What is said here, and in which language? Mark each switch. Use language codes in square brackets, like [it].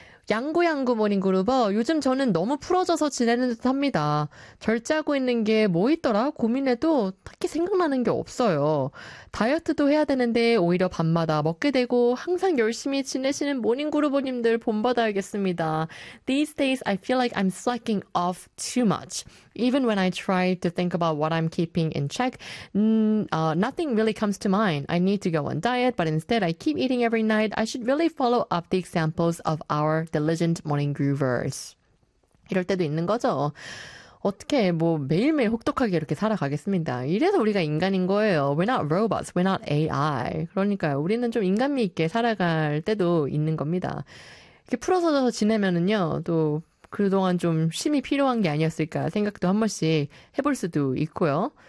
[ko] 양구양구 모닝그룹어, 요즘 저는 너무 풀어져서 지내는 듯 합니다. 절제하고 있는 게 뭐 있더라? 고민해도 딱히 생각나는 게 없어요. 다이어트도 해야 되는데 오히려 밤마다 먹게 되고 항상 열심히 지내시는 모닝그룹어님들 본받아야겠습니다. [en] These days I feel like I'm slacking off too much. Even when I try to think about what I'm keeping in check, nothing really comes to mind. I need to go on diet, but instead I keep eating every night. I should really follow up the examples of our The Legend Morning Groovers. [ko] 이럴 때도 있는 거죠. 어떻게 뭐 매일매일 혹독하게 이렇게 살아가겠습니다. 이래서 우리가 인간인 거예요. [en] We're not robots. We're not AI. [ko] 그러니까요. 우리는 좀 인간미 있게 살아갈 때도 있는 겁니다. 이렇게 풀어서 지내면은요. 또 그동안 좀 쉼이 필요한 게 아니었을까 생각도 한 번씩 해볼 수도 있고요.